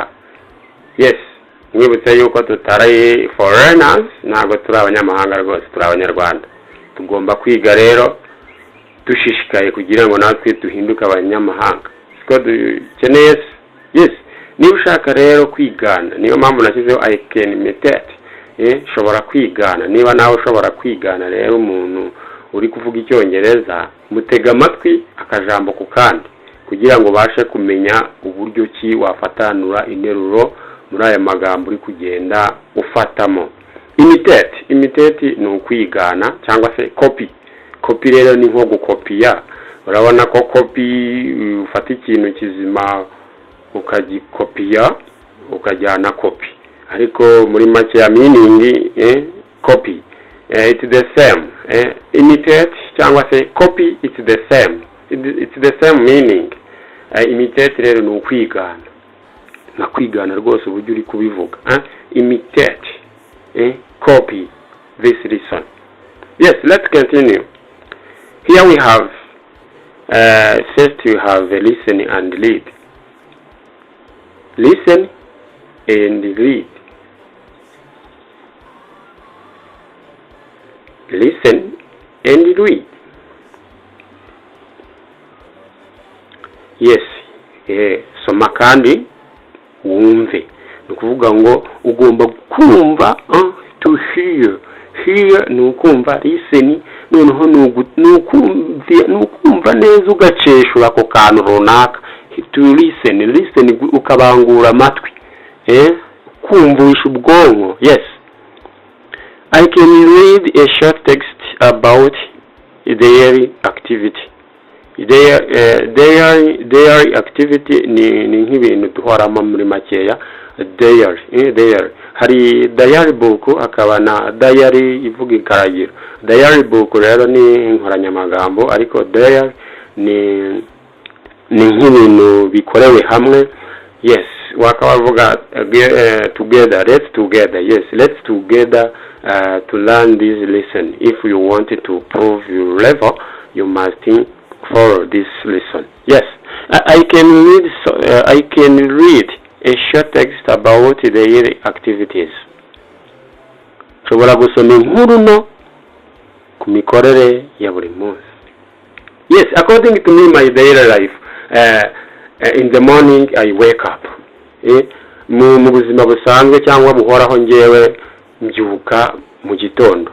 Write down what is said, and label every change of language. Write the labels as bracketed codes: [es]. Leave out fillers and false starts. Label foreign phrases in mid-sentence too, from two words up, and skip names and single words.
[rw] Yes, mwibutse yuko tutari foreigners, ntabwo turi abanyamahanga rwose, turi abanyarwanda. Tugomba kwiga rero dushishikaye kugira ngo natwe duhinduke abanyamahanga. Siko dukeneye. Yes, niba ushaka rero kwigana, niyo mpamvu nashyizeho [en] I can imitate. [rw] Shobora kwigana. Niba nawe ushobora kwigana rero umuntu uri kuvuga icyongereza, mutega amatwi akajambo ku kandi kugira ngo bashe kumenya uburyo ki wafatanura interuro muri aya magambo uri kugenda ufatamo. Imitate ni ukwigana cyangwa se copy rero ni nko gukopiya. Urabona ko copy ufata ikintu kizima ukagikopiya ukajyana copy, ariko muri make ya meaning [en] copy it's the same. Imitate [rw] cyangwa se [en] copy it's the same meaning. [rw] Imitate rero ni ukwigana, na kwigana rwose uburyo uri kubivuga. [en] Imitate, copy this lesson. Yes, let's continue. Here we have first you have a listen and read. Listen and read. Listen and read. Yes, [rw] soma kandi wumve. Nukuvuga ngo ugomba kumva, [en] to hear. [rw] Hear ni ukumva, listen noneho nukumva neza ugaceshura ako kantu runaka. [en] To listen [rw] ukabangura amatwi. Kumvisha ubwonko. [en] Yes. I can read a short text about daily activity. Daily activity [rw] ni nk'ibintu duhoramo muri makeya. Daily. Hari [en] diary book [rw] akaba na diary ivuga ikaragiro. [en] Diary book [rw] rero ni inkoranyamagambo, ariko daily ni nk'ibintu bikorewe hamwe. Yes, wakavuga together. [en] Yes, let's together to learn this lesson. If you wanted to prove your level, you must follow this lesson. Yes, I can read a short text about daily activities. [rw] Shobora gusoma inkuru no ku mikorere ya buri munsi. [en] Yes, according to me, my daily life, in the morning I wake up. [rw] Mu buzima busanzwe cyangwa buhoraho ngewe mbyuka mu gitondo.